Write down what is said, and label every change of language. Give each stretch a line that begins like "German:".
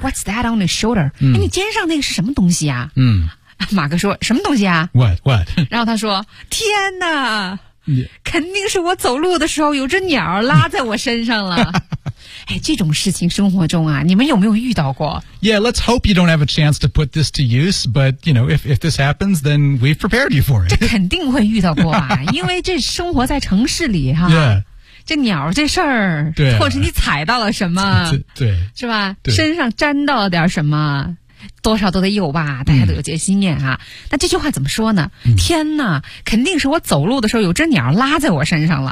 English: What's that on your shoulder?、
Chinese: 嗯哎、你肩上那个是什么东西啊？嗯，马哥说什么东西啊
English: ？What?
Chinese: 然后他说，天哪， yeah. 肯定是我走路的时候有只鸟拉在我身上了。哎，这种事情生活中啊，你们有没有遇到过
English: ？Yeah, let's hope you don't have a chance to put this to use. But you know, if this happens, then we've prepared you for it.
Chinese: 这肯定会遇到过啊，因为这生活在城市里哈。
English: Yeah.
Chinese: 这鸟这事儿，对、啊，或者你踩到了什么，对，是吧？对，身上沾到了点什么。多少都得有吧，大家都有戒心念啊、嗯。那这句话怎么说呢、嗯？天哪，肯定是我走路的时候有只鸟拉在我身上了。